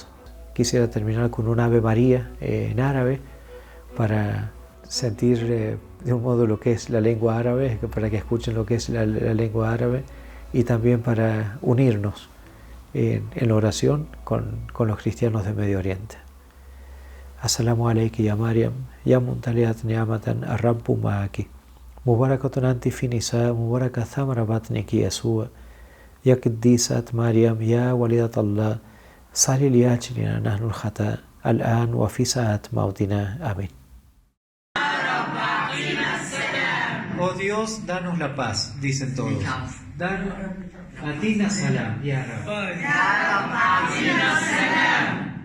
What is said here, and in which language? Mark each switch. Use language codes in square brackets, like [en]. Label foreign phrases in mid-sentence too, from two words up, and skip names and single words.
[es] Quisiera terminar con un Ave María en árabe para sentir de un modo lo que es la lengua árabe, para que escuchen lo que es la lengua árabe y también para unirnos en la oración con los cristianos de Medio Oriente. [ar] السلام عليكِ يا مريم، يا ممتلئة نعمةً الرب معكِ. مباركةٌ أنتِ في النساء، مباركة ثمرة بطنكِ يسوع. يا قديسة مريم، يا والدة الله، صلّي لأجلنا نحن الخطأة، الآن وفي ساعة موتنا. [es] Amén. Oh Dios, danos la paz, dicen todos. Danos, [ar] أعطنا السلام، يا رب.